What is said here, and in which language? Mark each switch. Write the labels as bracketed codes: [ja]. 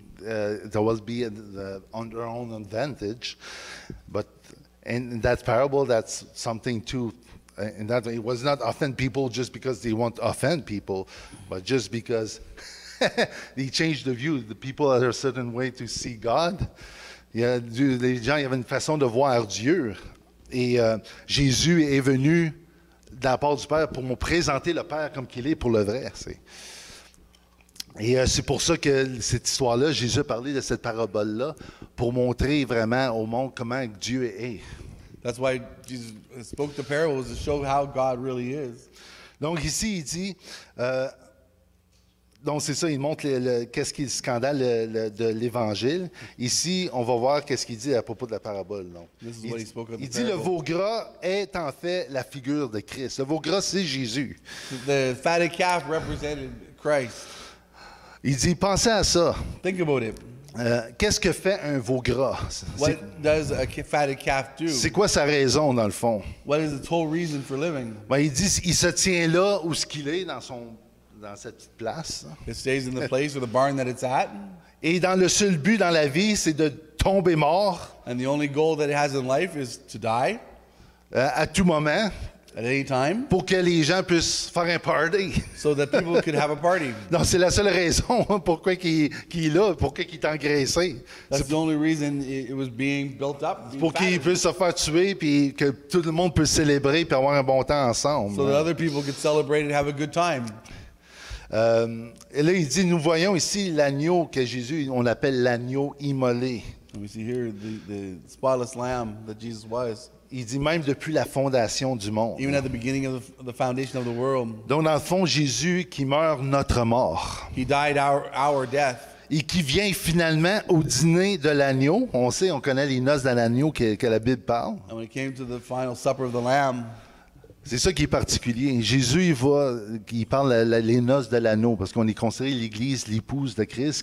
[en] there will be on their own advantage. But in that parable, that's something too. In that way, it was not offend people just because they want to offend people, but just because they changed the view. The people had a certain way to see God. [fr] Les gens avaient une façon de voir Dieu. Et Jésus est venu de la part du Père pour nous présenter le Père comme qu'il est pour le vrai. Et c'est pour ça que cette histoire-là, Jésus a parlé de cette parabole-là pour montrer vraiment au monde comment Dieu est. [en] That's why Jesus spoke the parables to show how God really is. [fr] Donc ici, il dit, donc c'est ça, il montre qu'est-ce qui est le scandale de l'Évangile. Ici, on va voir qu'est-ce qu'il dit à propos de la parabole. Donc. Il dit, le veau gras est en fait la figure de Christ. Le veau gras, c'est Jésus. [en] The fatted calf represented Christ. [fr] Il dit, pensez à ça. [en] Think about it. [fr] Qu'est-ce que fait un veau gras? [en] What does a fatted calf do? [fr] C'est quoi sa raison, dans le fond? [en] What is its whole reason for living? [fr] Ben, il dit il se tient là où ce qu'il est, dans cette petite place. [en] It stays in the place or the barn that it's at. [fr] Et dans le seul but dans la vie, c'est de tomber mort. [en] And the only goal that it has in life is to die. [fr] À tout moment. [en] At any time. [fr] Pour que les gens puissent faire un party. [en] So that people could have a party. [fr] Non, c'est la seule raison pourquoi il est là, pourquoi il est engraissé. [en] That's the only reason it was being built up. [fr] Pour qu'il puisse se faire tuer puis que tout le monde puisse célébrer puis avoir un bon temps ensemble. [en] So that other people could celebrate and have a good time. [fr] Et là, il dit, nous voyons ici l'agneau que Jésus, on appelle l'agneau immolé. [en] And we see here the spotless lamb that Jesus was. [fr] Il dit même depuis la fondation du monde. [en] Even at the beginning of the foundation of the world. [fr] Donc, dans le fond, Jésus qui meurt notre mort. [en] He died our death. [fr] Et qui vient finalement au dîner de l'agneau. On sait, on connaît les noces de l'agneau que la Bible parle. [en] And when it came to the final supper of the lamb. [fr] C'est ça qui est particulier. Jésus, il parle les noces de l'agneau, parce qu'on est considéré l'Église, l'épouse de Christ.